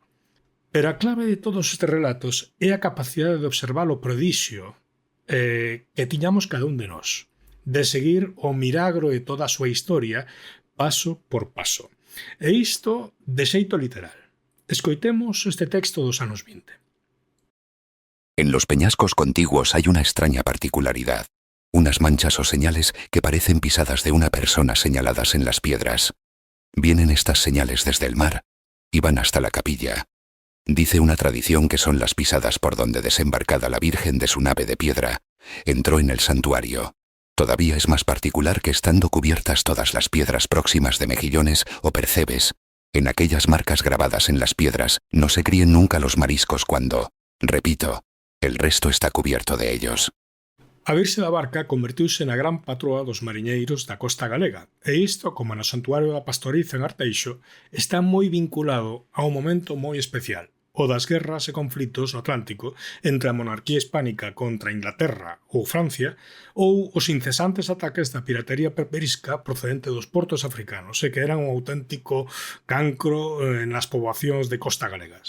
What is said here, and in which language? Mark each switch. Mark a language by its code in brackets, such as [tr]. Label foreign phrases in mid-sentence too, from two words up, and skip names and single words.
[gl] Pero a clave de todos estes relatos é a capacidade de observar o prodixio que tiñamos cada un de nós, de seguir o milagro de toda a súa historia paso por paso. E isto de xeito literal. Escoitemos este texto dos anos 20. [es] En los peñascos contiguos hay una extraña particularidad, unas manchas o señales que parecen pisadas de una persona señaladas en las piedras. Vienen estas señales desde el mar y van hasta la capilla. Dice una tradición que son las pisadas por donde, desembarcada la Virgen de su nave de piedra, entró en el santuario. Todavía es más particular que, estando cubiertas todas las piedras próximas de mejillones o percebes, en aquellas marcas grabadas en las piedras no se críen nunca los mariscos cuando, repito, el resto está cubierto de ellos. [gl] A Virxe da Barca convertiuse na gran patroa dos mariñeiros da costa galega, e isto, como no santuario da Pastoriza en Arteixo, está moi vinculado a un momento moi especial, o das guerras e conflitos no Atlántico entre a monarquía hispánica contra Inglaterra ou Francia, ou os incesantes ataques da piratería berberisca procedente dos portos africanos, e que eran un auténtico cancro nas poboacións de costa galegas.